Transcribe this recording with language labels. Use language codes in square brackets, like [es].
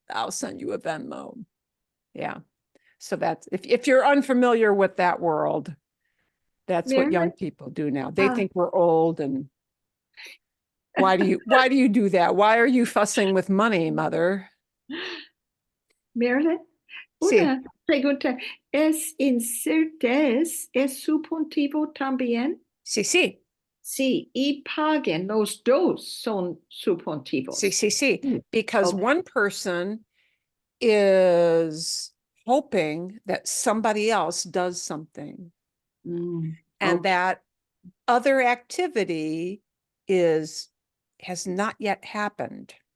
[en] I'll send you a Venmo. Yeah. So that's if you're unfamiliar with that world, that's what young people do now. They think we're old, and why do you do that? Why are you fussing with money, mother? Meredith, [es] Sí. una pregunta. ¿Es incertez, es subjuntivo también? Sí, sí. Sí, y paguen, los dos son subjuntivos. Sí, sí, sí. [en] Because Okay. one person is hoping that somebody else does something, and okay. that other activity has not yet happened.